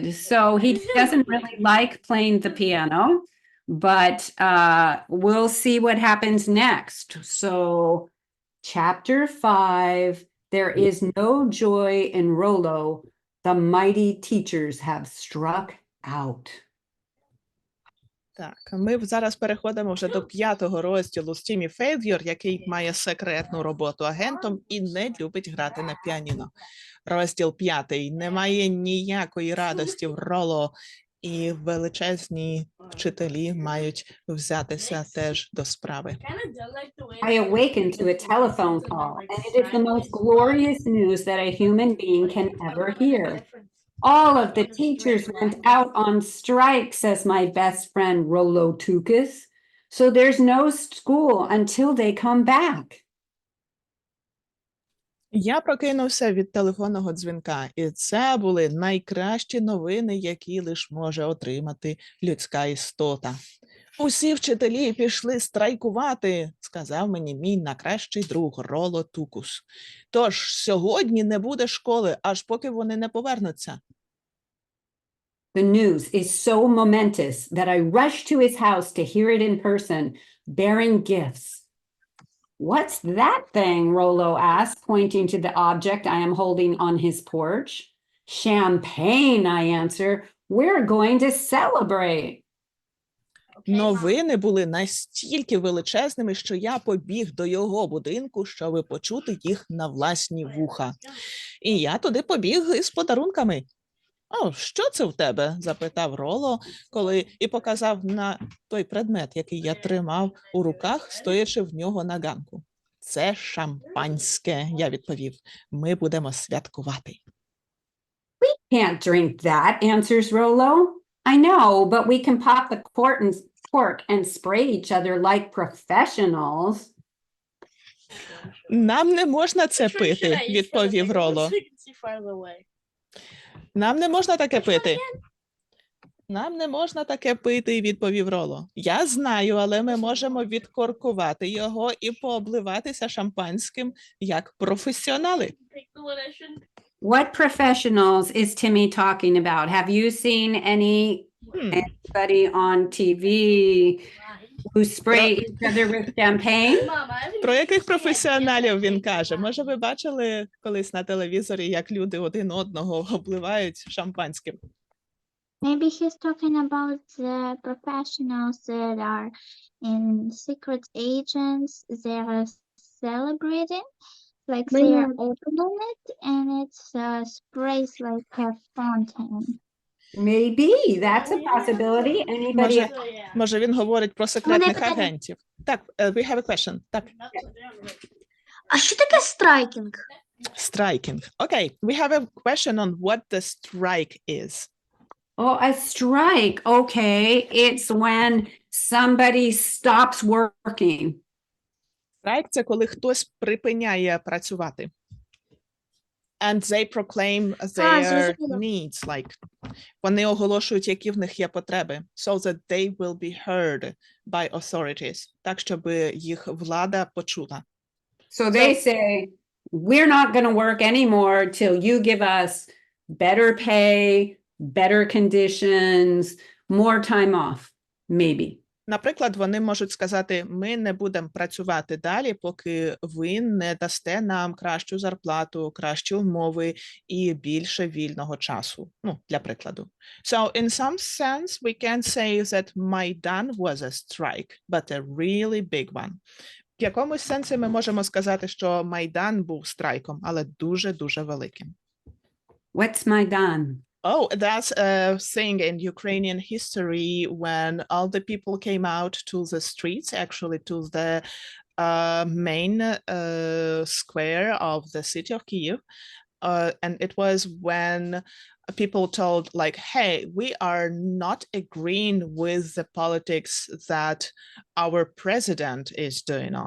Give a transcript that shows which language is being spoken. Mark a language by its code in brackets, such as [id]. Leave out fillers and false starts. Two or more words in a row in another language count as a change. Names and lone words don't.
[en] So he doesn't really like playing the piano, but we'll see what happens next. So, chapter 5, there is no joy in Rollo. The mighty teachers have struck out. [uk] Так, ми зараз переходимо вже до 5-го розділу з Тімі Фейльор, який має секретну роботу агентом і не любить грати на піаніно. Розділ 5. Немає ніякої радості в Роло, і величезні вчителі мають взятися теж до справи. [en] I awakened to a telephone call, and it is the most glorious news that a human being can ever hear. All of the teachers went out on strike, says my best friend Rolo Tukas. So there's no school until they come back. [uk] Я прокинувся від телефонного дзвінка, і це були найкращі новини, які лише може отримати людська істота. Усі вчителі пішли страйкувати, сказав мені мій найкращий друг Роло Тукус. Тож сьогодні не буде школи, аж поки вони не повернуться. [en] The news is so momentous that I rushed to his house to hear it in person, bearing gifts. What's that thing? Rolo asked, pointing to the object I am holding on his porch. Champagne, I answer. We're going to celebrate. [uk] Новини були настільки величезними, що я побіг до його будинку, щоб почути їх на власні вуха. І я туди побіг із подарунками. «О, що це в тебе?» – запитав Роло, коли і показав на той предмет, який я тримав у руках, стоячи в нього на ганку. «Це шампанське», – я відповів. «Ми будемо святкувати». [en] Can't drink that, answers Rolo. I know, but we can pop the cork and spray each other like professionals. [uk] «Нам не можна це пити», – відповів Роло. «Нам не можна таке пити». «Нам не можна таке пити», – відповів Роло. «Я знаю, але ми можемо відкоркувати його і пообливатися шампанським як професіонали». [en] What professionals is Timmy talking about? Have you seen anybody on TV who spray each other with champagne? [uk] Про яких професіоналів він каже? Може, ви бачили колись на телевізорі, як люди один одного обливають шампанським? [en] Maybe he's talking about the professionals that are in secret agents. They are celebrating, like they are opening it, and it sprays like a fountain. Maybe, that's a possibility. Anybody? [uk] Може, він говорить про секретних агентів. Так, [en] we have a question. [uk] Так. А що таке страйкінг? [en] Striking. Okay, we have a question on what the strike is. Oh, a strike. Okay, it's when somebody stops working. Strike – [uk] це коли хтось припиняє працювати. [en] And they proclaim their needs, like [uk] вони оголошують, які в них є потреби, [en] so that they will be heard by authorities, [uk] так, щоб їх влада почула. [en] So they say, we're not going to work anymore till you give us better pay, better conditions, more time off, maybe. [uk] Наприклад, вони можуть сказати, ми не будемо працювати далі, поки ви не дасте нам кращу зарплату, кращі умови і більше вільного часу. Ну, для прикладу. [en] So, in some sense, we can say that Майдан was a strike, but a really big one. [uk] В якомусь сенсі ми можемо сказати, що Майдан був страйком, але дуже-дуже великим. [en] What's Maidan? Oh, that's a thing in Ukrainian history when all the people came out to the streets, actually to the main square of the city of Kyiv. And it was when people told like, hey, we are not agreeing with the politics that our president is doing on.